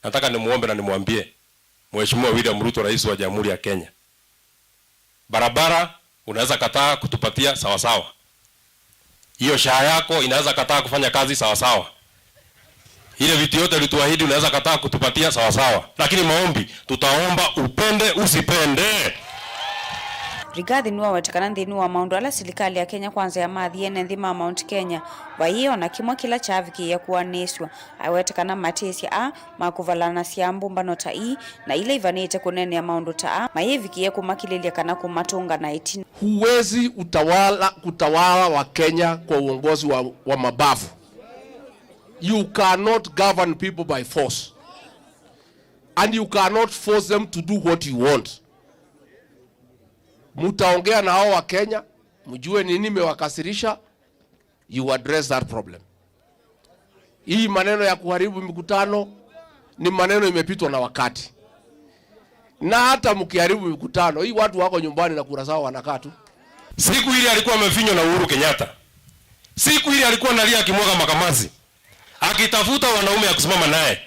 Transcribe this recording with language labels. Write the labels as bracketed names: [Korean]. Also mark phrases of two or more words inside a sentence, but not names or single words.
[Swahili] nataka nimuombe na nimwambie Mheshimiwa William Ruto, rais wa Jamhuri ya Kenya, barabara unaweza kataa kutupatia sawa sawa. Hiyo SHA yako inaweza kataa kufanya kazi sawa sawa. Ile vitu yote ulituahidi unaweza kataa kutupatia sawa sawa. Lakini maombi tutaomba upende usipende. [Kamba] Rigathi niwa wetekana nthini wa maundu ala serikali ya Kenya Kwanza ya mathi ene nthima Mount Kenya waiyo na kimwa kila chaviki ya kuwaniswa awetekana matesi a makuvalana cia mbumbano ta i na ile ivanite kunene ya maundu ta a mayeviki ya kumakililia kana kumatunga na itini. [Swahili] Huwezi kutawala wa Kenya kwa uongozi wa mabavu. [English] You cannot govern people by force, and you cannot force them to do what you want. [Swahili] Mutaongea na hao wa Kenya, mjue nini mewakasirisha, [English] you address that problem. [Swahili] Hii maneno ya kuharibu mikutano ni maneno imepitwa na wakati. Na hata mkiharibu mikutano, hii watu wako nyumbani na kura zao wanakaa tu. Siku ile alikuwa amefinywa na Uhuru Kenyatta. Siku ile alikuwa analia akimwaga makamazi, akitafuta wanaume ya kusimama naye.